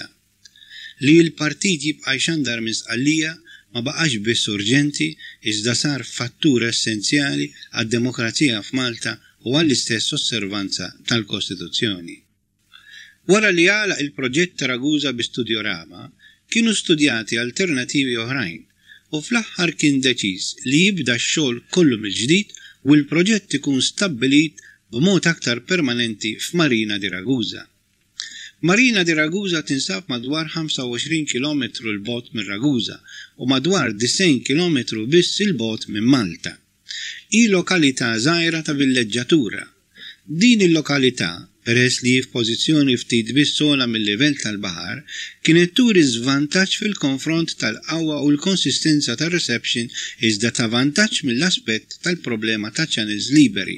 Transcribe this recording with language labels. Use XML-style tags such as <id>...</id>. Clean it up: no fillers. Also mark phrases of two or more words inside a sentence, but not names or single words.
<mt>Li l-partit jibqa' jxandar minn sqallija ma baqax biss urġenti iżda sar fattur essenzjali għad-demokrazija f'Malta u għall-istess osservanza tal-Kostituzzjoni. Wara li għalaq il-proġett ta' Ragusa bi Studiorama, kienu studjati alternativi oħrajn u fl-aħħar kien deċiż li jibda x-xogħol kollu mill-ġdid u l-proġett ikun stabbilit b'mod aktar permanenti f'Marina di Ragusa. Marina di Ragusa tinsab madwar 25 km l-bot minn Ragusa u madwar 90 km biss il-bot minn Malta. I lokalità żgħira ta' villeġġatura. Din il-lokalità, peress li f'pożizzjoni ftit biss sola mill-livell tal-baħar, kienet turi żvantaġġ fil-konfront tal-qawwa u l-konsistenza tar-reception iżda ta' vantaġġ mill-aspett tal-problema ta' channels liberi.</mt>